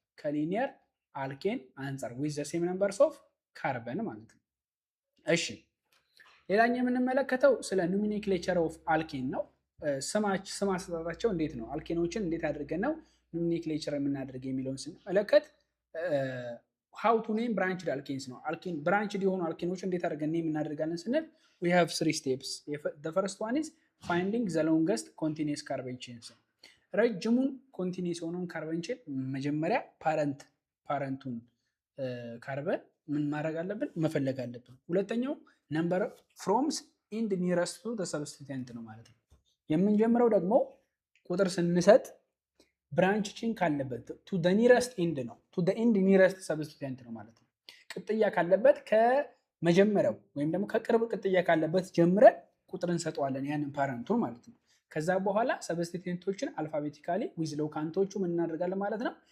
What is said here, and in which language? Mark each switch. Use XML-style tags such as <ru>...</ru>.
<am>ከሊኒየር አልኬን አንጻር</am> <en>ዊዝ ዘ ሴም ነምበርስ ኦፍ ካርበን</en> <am>ማለት ነው። እሺ ሌላኛው የምንመለከተው ስለ ኖሜንክሌቸር ኦፍ አልኬን ነው። ስም አሰጣጣቸው እንዴት ነው? አልኬኖችን እንዴት አድርገን ነው ኖሜንክሌቸር የምናደርግ የሚለውን ስንመለከት</am> <en>ሃው ቱ ኔም ብራንችድ አልኬንስ</en> <am>ነው። አልኬን ብራንችድ የሆኑ አልኬኖች እንዴት አድርገን ኔም እናደርጋለን ስንል</am> <en>we have 3 steps. The first one is finding the longest continuous carbon chains.</en> <am>ረጅሙን ኮንቲኒስ የሆነውን ካርበን ቼን መጀመሪያ ፓረንቱን ካርበን ምን ማድረግ አለብን? መፈለግ አለብን። ሁለተኛው</am> <en>ነምበር ፍሮምስ ኢንድ ኒረስት ቱ ዘ ሰብስቲቲየንት</en> <am>ነው ማለት ነው። የምንጀምረው ደግሞ ቁጥር ስንሰጥ ብራንች ቼን ካለበት ቱ ዘ ኒረስት ኢንድ ነው። ቱ ዘ ኢንድ ኒረስት ሰብስቲቲየንት ነው ማለት ነው። ቅጥያ ካለበት ከመጀመሪያው ወይም ደግሞ ከቅርብ ቅጥያ ካለበት ጀምረን ቁጥር እንሰጠዋለን ያንን ፓረንቱን ማለት ነው። ከዛ በኋላ ሰብስቲቲየንቶችን አልፋቤቲካሊ ዊዝ ሎካንቶቹ ምን እናደርጋለን ማለት ነው?</am>